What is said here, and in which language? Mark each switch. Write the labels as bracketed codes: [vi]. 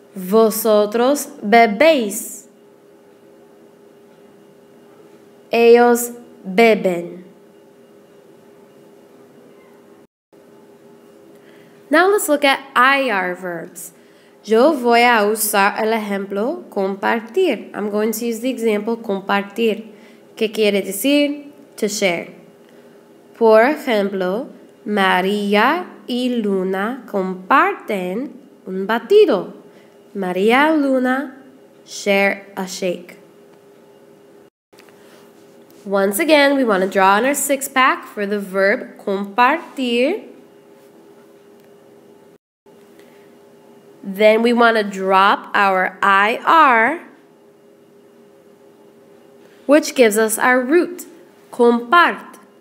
[es] Vosotros bebéis. Ellos beben. [en] Now let's look at IR verbs. [es] Yo voy a usar el ejemplo compartir. [en] I'm going to use the example compartir. [es] ¿Qué quiere decir? [en] To share. [es] Por ejemplo, María y Luna comparten un batido. [en] María and Luna share a shake. Once again, we want to draw on our six-pack for the verb compartir. Then we want to drop our IR, which gives us our root, compart.